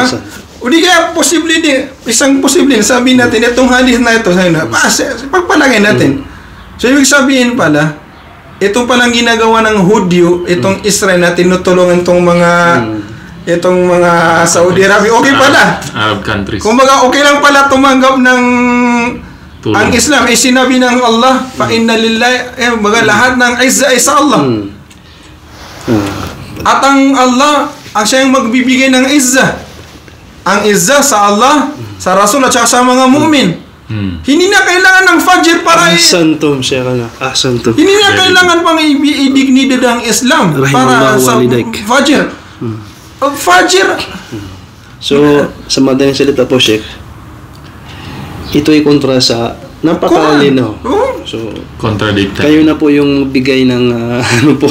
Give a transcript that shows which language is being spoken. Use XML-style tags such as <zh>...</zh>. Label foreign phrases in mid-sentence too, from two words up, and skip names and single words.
<tl>O di kaya posible din, isang posible, sabihin natin, itong hadith na ito, pagpalagay natin. So, ibig sabihin pala, ito palang ginagawa ng Hudyo, itong Israel na tinutulungan itong mga Saudi Arabia, okay pala.</tl> <en>Arab countries.</en> <tl>Kumbaga, okay lang pala tumanggap ng Tulong. ang Islam. Ay sinabi ng Allah,</tl> <ar>فإن لله,</ar> <tl>lahat ng izza ay sa Allah. At ang Allah, ang siya yung magbibigay ng izza. Ang izza sa Allah, sa Rasul at sa mga mu'min. Hindi na kailangan ng fajr para</tl> <ar>أحسنتم شيخنا أحسنتم.</ar> <tl>hindi na kailangan pang i-dignidad ang Islam para sa fajr. Fajr. So, sa madaling salita po, Sheikh, ito ay kontra sa napakalinaw. So, Contradicted. kayo na po yung bigay ng ano po.</tl>